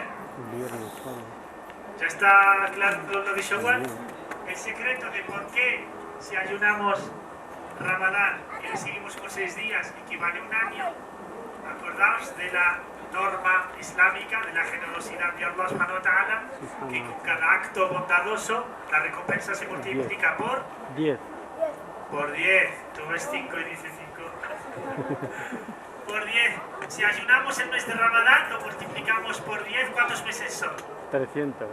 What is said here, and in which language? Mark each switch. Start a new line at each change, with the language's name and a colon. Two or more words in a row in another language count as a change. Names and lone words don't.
Spanish: ¿Ya está claro lo de Shawwal? El secreto de por qué si ayunamos Ramadán y le seguimos con 6 días equivale a un año. Acordaos de la norma islámica, de la generosidad de
Arabic: الله سبحانه وتعالى,
Spanish: que con cada acto bondadoso la recompensa se multiplica por 10. Por 10. Tú ves 5 y dices 5. Por 10. Si ayunamos el mes de Ramadán, lo multiplicamos por 10. ¿Cuántos meses son? 300